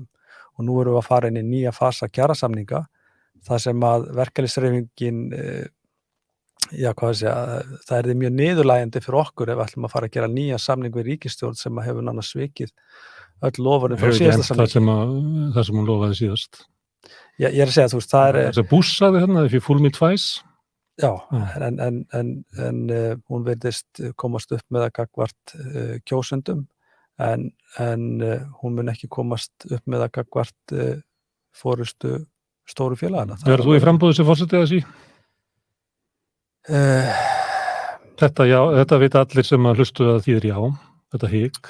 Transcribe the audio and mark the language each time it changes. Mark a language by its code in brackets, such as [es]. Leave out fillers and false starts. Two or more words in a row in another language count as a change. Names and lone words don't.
[is] Og nú erum við að fara inn í nýja fasa kjarasamninga þar sem að verkalýðshreyfingin já, hvað að segja, það er mjög niðurlægjandi fyrir okkur ef við ætlum að fara að gera nýja samning við ríkisstjórn sem hefur nánast svikið öll loforðin frá Hefur ekki síðasta efnt samningi. það sem hún lofaði síðast. Ég er að segja, þú veist, það er... Það Bush sagði hérna, [en] if you fool me twice. [is] Já, en hún virðist komast upp með að gagnvart kjósendum, en hún mun ekki komast upp með að gagnvart forystu stóru félagana. Verður þú í framboði sem forseti eða sí? Þetta vita allir sem að hlustu að þýðir já, þetta hik.